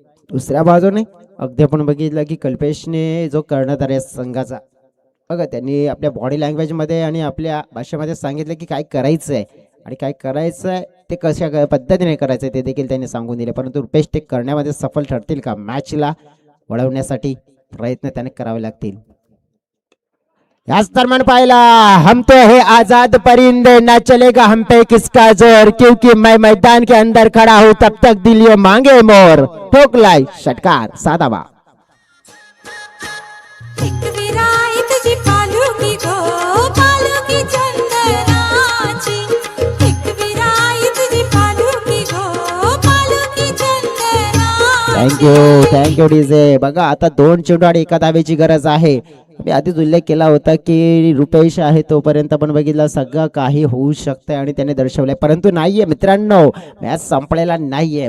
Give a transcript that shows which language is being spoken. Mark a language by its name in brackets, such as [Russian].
[Marathi] दुसऱ्या बाजूने अगदी आपण बघितलं की कल्पेशने जो कर्णधार आहे संघाचा, बघा त्यांनी आपल्या बॉडी लँग्वेजमध्ये आणि आपल्या भाषेमध्ये सांगितलं की काय करायचं आहे आणि काय करायचं आहे ते कशा पद्धतीने करायचं आहे ते देखील त्यांनी सांगून दिले. परंतु रुपेश ते करण्यामध्ये सफल ठरतील का? मॅचला वळवण्यासाठी प्रयत्न त्याने करावे लागतील. याच दरम्यान पाहिला, [Hindi] हम तो है आजाद परिंदे, ना चलेगा हम पे किसका जोर, क्योंकि मैं मैदान के अंदर खड़ा हूँ तब तक दिल ये मांगे मोर. [Marathi] ठोकलाय षटकार 7 धावा. एक विराई तुझी पालुकी गो, पालुकी चंदनाची. एक विराई तुझी पालुकी गो, पालुकी चंदनाची. [English] Thank you DJ. [Marathi] बघा आता 2 चेंडू आणि 1 धावेची गरज आहे. मी आधीच उल्लेख केला होता की रुपेश आहे तोपर्यंत आपण बघितलं सगळं काही होऊ शकतंय आणि त्याने दर्शवलंय, परंतु नाहीये मित्रांनो, मॅच संपलेला नाहीये.